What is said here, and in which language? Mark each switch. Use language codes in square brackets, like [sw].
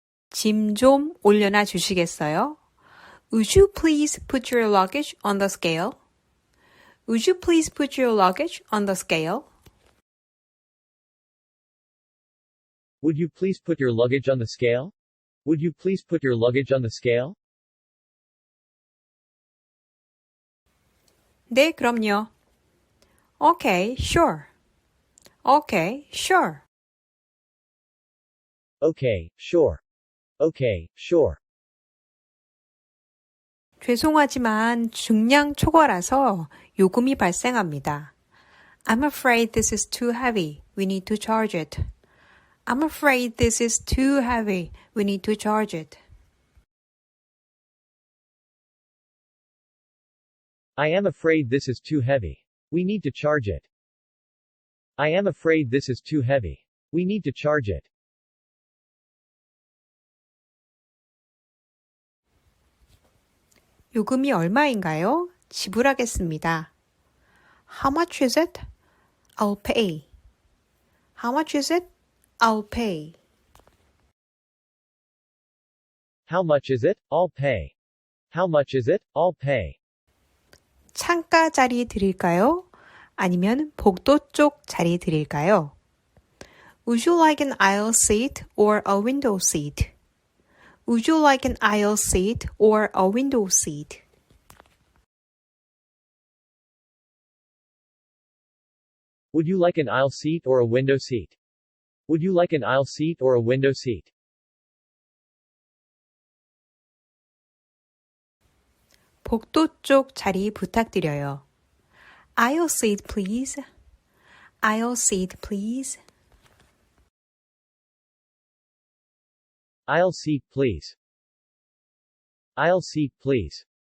[ko] 짐 좀 올려놔 주시겠어요? [en] Would you please put your luggage on the scale? Would you please put your luggage on the scale? Would you please put your luggage on the scale? Would you please put your luggage on the scale? [ko] 네, 그럼요. [en] Okay, sure. Okay, sure. Okay, sure. Okay, sure. [ko] 죄송하지만 중량 초과라서 요금이 발생합니다. [en] I'm afraid this is too heavy. We need to charge it. I'm afraid this is too heavy. We need to charge it. I am afraid this is too heavy. We need to charge it. I am afraid this is too heavy. We need to charge it. [ko] 요금이 얼마인가요? 지불하겠습니다. [en] How much is it? I'll pay. How much is it? I'll pay. How much is it? I'll pay. How much is it? I'll pay. [ko] 창가 자리 드릴까요? 아니면 복도 쪽 자리 드릴까요? [en] Would you like an aisle seat or a window seat? Would you like an aisle seat or a window seat? Would you like an aisle seat or a window seat? Would you like an aisle seat or a window seat? [ko] 복도 쪽 자리 부탁드려요. [en] Aisle seat, please. Aisle seat, please. Aisle seat, please. Aisle seat, please.